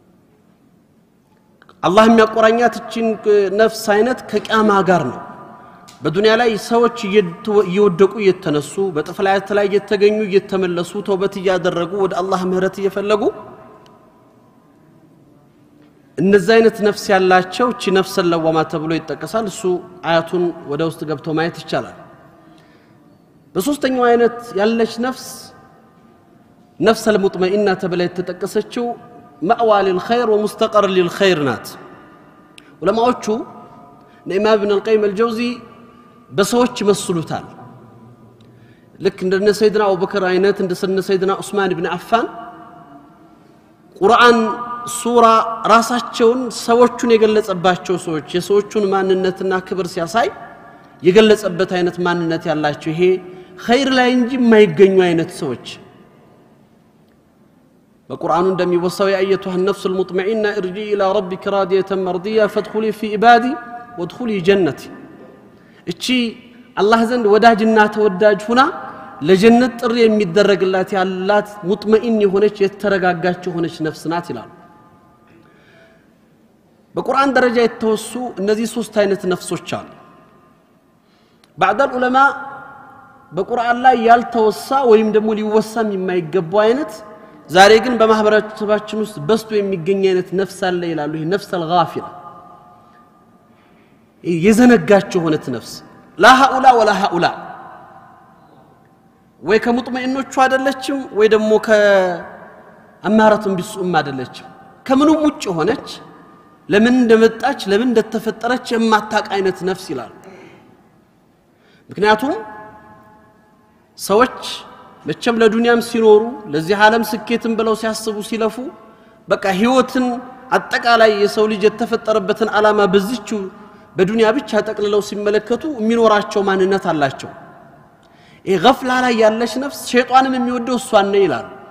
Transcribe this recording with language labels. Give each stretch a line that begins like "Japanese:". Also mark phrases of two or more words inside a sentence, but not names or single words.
Amharic: አላህ የሚያቆራኛት እቺን ነፍስ አይነት ከቂያማ ጋር ነው በዱንያ ላይ ሰዎች እየወደቁ እየተነሱ በጥፍላያት ላይ እየተገኙ እየተመለሱ ተውበት ያደረጉ ወደ አላህ ምህረት እየፈለጉ እነዚህ አይነት ነፍስ ያላቸው እቺ ነፍስ ለዋማ ተብሎ ይጠቀሳል እሱ አያቱን ወደ ውስጥ ገብቶ ማየት ይቻላል በሶስተኛው አይነት ያለች ነፍስ المطمئنة ተብላ የተጠቀሰችው
Arabic: مأوى للخير ومستقر للخير
Amharic: ናት ዑለማዎቹ ኢማም ኢብኑ አልቀይም አልጀውዚ በሰዎች መስሉታል ልክ እንደ ሰይድና አቡበከር አይነት እንደ ሰይድና ዑስማን ኢብኑ አፋን ቁርአን ሱራ ራሳቸውን ሰዎቹን የገለጸባቸው ሰዎች የሰዎቹን ማንነትና ክብር ሲያሳይ የገለጸበት አይነት ማንነት ያላቸው ይሄ ኸይር ላይ እንጂ የማይገኙ አይነት ሰዎች በቁርአኑ እንደሚወሳው
Arabic: يا أيتها النفس المطمئنة ارجعي إلى ربك راضية مرضية فادخلي في عبادي وادخلي جنتي
Amharic: እቺ አላህ ዘንድ ወዳጅና ተወዳጅ ሁና ለጀነት ጥሪ የሚደረግላት ያላት ሙጥመኢን የሆነች የተረጋጋች የሆነች ነፍስ ናት ይላል በቁርአን ደረጃ የተወሱ እነዚህ ሶስት አይነት ነፍሶች አሉ
Arabic: بعض العلماء
Amharic: በቁርአን ላይ ያልተወሳ ወይም ደግሞ ሊወሳም የማይገባው አይነት ዛሬ ግን በማህበረሰባችን ውስጥ በስቶ የሚገኝ አይነት ነፍስ አለ ይላሉ ይሄ ነፍስ الغافله የዘነጋች ሆነት ነፍስ
Arabic: لا هؤلاء ولا هؤلاء
Amharic: ወይ ከሙጥመኢኖቹ አይደለችም ወይ ደግሞ ከአማራቱን ቢሱም አይደለችም ከምንም ውጭ ሆነች ለምን እንደመጣች ለምን እንደተፈጠረች የማታውቅ አይነት ነፍስ ይላል ምክንያቱም ሰዎች መቼም ለዱንያም ሲኖሩ ለዚህ ዓለም ስኬትን ብለው ሲያስቡ ሲለፉ በቃ ህይወትን አጠቃላይ የሰው ልጅ የተፈጠረበትን ዓላማ በዚህቹ በዱንያ ብቻ ተጠቅልለው ሲመለከቱ የሚኖራቸው ማንነት አላቸው ይሄ ገፍላ ላይ ያለች ነፍስ ሸይጣንም የሚወደው እሷን ነው ይላል